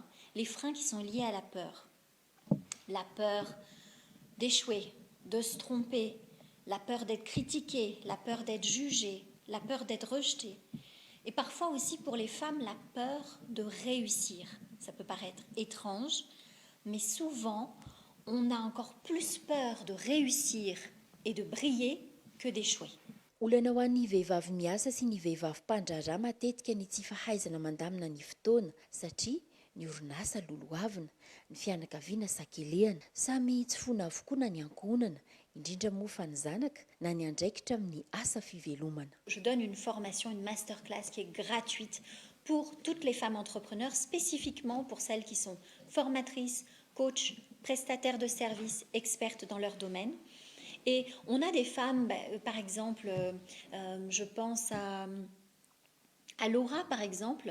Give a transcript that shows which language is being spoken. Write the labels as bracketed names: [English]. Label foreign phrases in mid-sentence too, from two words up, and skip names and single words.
[French] Les freins qui sont liés à la peur. La peur d'échouer, de se tromper, la peur d'être critiqué, la peur d'être jugé, la peur d'être rejeté. Et parfois aussi pour les femmes, la peur de réussir. Ça peut paraître étrange, mais souvent, on a encore plus peur de réussir et de briller que d'échouer. [Malagasy] Olana ho an'ny vehivavy miasa sy ny vehivavy mpandrarà matetika ny tsy fahaizana mandamina ny fotoana satria ny orinasa lolohavina, ny fianakaviana sakelehana, samy tsy fona avokoa na ny ankohonana, indrindra moa fa ny zanaka na ny andraikitra amin'ny asa fivelomana. [French] Je donne une formation, une masterclass qui est gratuite pour toutes les femmes entrepreneurs, spécifiquement pour celles qui sont formatrices, coachs, prestataires de services, expertes dans leur domaine. Et on a des femmes, par exemple, je pense à Laura, par exemple.